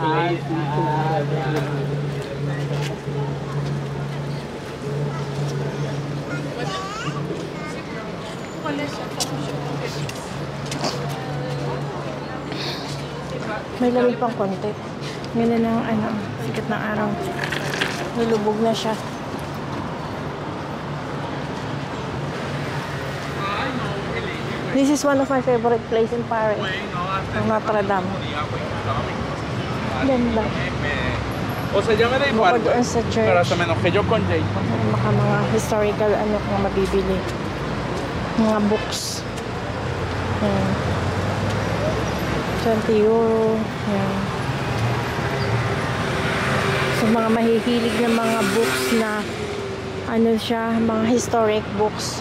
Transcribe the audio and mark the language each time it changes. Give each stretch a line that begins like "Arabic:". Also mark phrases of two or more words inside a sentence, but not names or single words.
Filipino: May lamig pang konti. Ngayon na ang sikat ng araw. Nilubog na siya.
English: This is one of my favorite places in Paris.
Filipino: Ang Notre Dame. Ganda.
Spanish: O sea, ya me da igual.
Filipino: Bukod doon sa church.
Spanish: Pero hasta me enojé yo con Jay.
Filipino: Mga historical kung mabibili. Mga books. Ayan. 20 euro. Ayan. So, mga mahihilig na mga books na mga
English: historic books.